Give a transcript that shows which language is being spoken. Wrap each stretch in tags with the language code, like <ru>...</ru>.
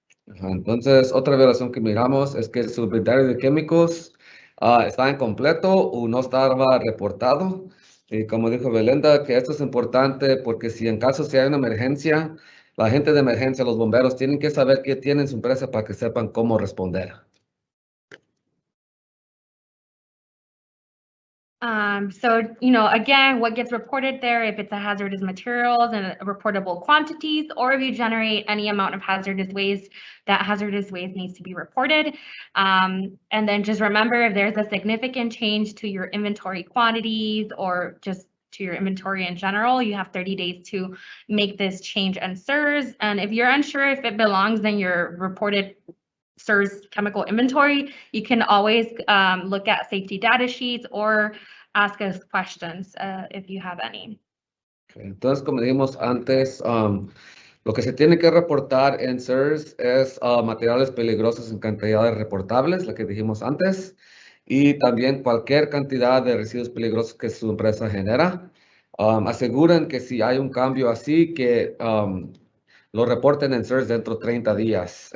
<es>Entonces, otra violación que miramos es que su inventario de químicos está incompleto o no estaba reportado. Y como dijo Belinda, que esto es importante porque si en caso si hay una emergencia, la gente de emergencia, los bomberos, tienen que saber qué tienen en su empresa para que sepan cómo responder.</es> <en>So, you know, again, what gets reported there, if it's a hazardous materials and reportable quantities, or if you generate any amount of hazardous waste, that hazardous waste needs to be reported. And then just remember, if there's a significant change to your inventory quantities or just to your inventory in general, you have 30 days to make this change and CERS. And if you're unsure if it belongs in your reported CERS chemical inventory, you can always look at safety data sheets or ask us questions if you have any. Okay.</en> <es>Entonces, como dijimos antes, lo que se tiene que reportar en CERS es materiales peligrosos en cantidades reportables, la que dijimos antes, y también cualquier cantidad de residuos peligrosos que su empresa genera. Aseguren que si hay un cambio así, que lo reporten en CERS dentro de 30 días.</es>